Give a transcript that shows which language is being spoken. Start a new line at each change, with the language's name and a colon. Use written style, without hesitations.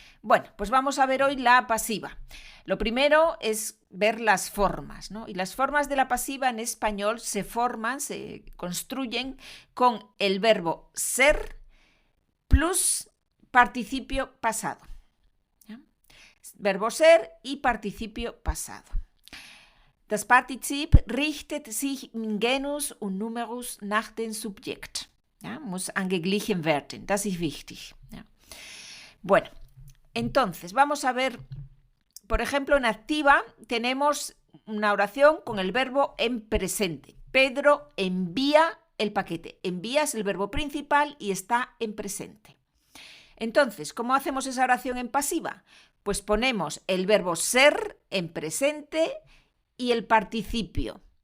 Spanish: Bueno, pues vamos a ver hoy la pasiva. Lo primero es ver las formas, ¿no? Y las formas de la pasiva en español se construyen con el verbo ser plus participio pasado. ¿Ya? Verbo ser y participio pasado.
German: Das Partizip richtet sich in Genus und Numerus nach dem Subjekt. Ja, muss angeglichen werden, das ist wichtig. Ja.
Spanish: Bueno, entonces vamos a ver, por ejemplo, en activa tenemos una oración con el verbo en presente. Pedro envía el paquete. Envía es el verbo principal y está en presente. Entonces, ¿cómo hacemos esa oración en pasiva? Pues ponemos el verbo ser en presente y el participio.